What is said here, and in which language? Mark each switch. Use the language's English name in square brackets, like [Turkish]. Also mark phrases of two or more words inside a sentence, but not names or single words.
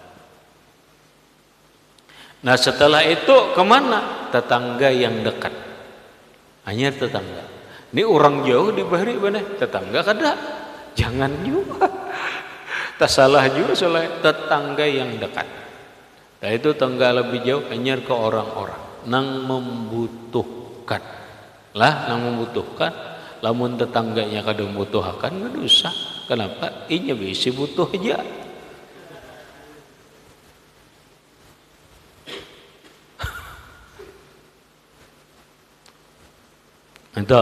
[Banjar] Nah setelah itu kemana? Tetangga yang dekat. Hanya tetangga. Ini orang jauh di bahari mana? Tetangga kada. Jangan juga. Tak salah juga soalnya tetangga yang dekat. Nah itu tetangga lebih jauh hanya ke orang-orang nang membutuhkan. Lah nang membutuhkan. Lamun tetangganya kada membutuhkan kada usah. Kenapa? Inya bisa butuh aja. Entah.